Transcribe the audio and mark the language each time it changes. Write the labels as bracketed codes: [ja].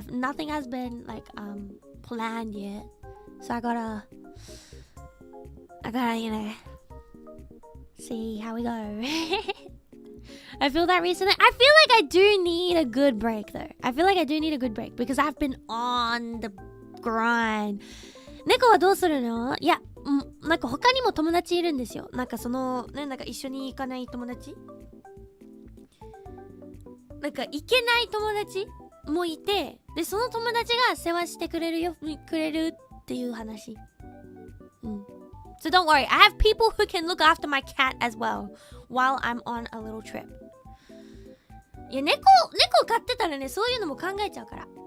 [en] Nothing has been like planned yet. So I gotta see how we go. I feel that recently. I feel like I do need a good break though. I feel like I do need a good break because I've been on the grind. [ja] 猫はどうするの？いや、なんか他にも友達いるんですよ。なんかそのね、なんか一緒に行かない友達？なんか行けない友達もいて、でその友達が世話してくれるっていう話。 [en] So don't worry, I have people who can look after my cat as well while I'm on a little trip. [ja] いや、猫飼ってたらね、そういうのも考えちゃうから。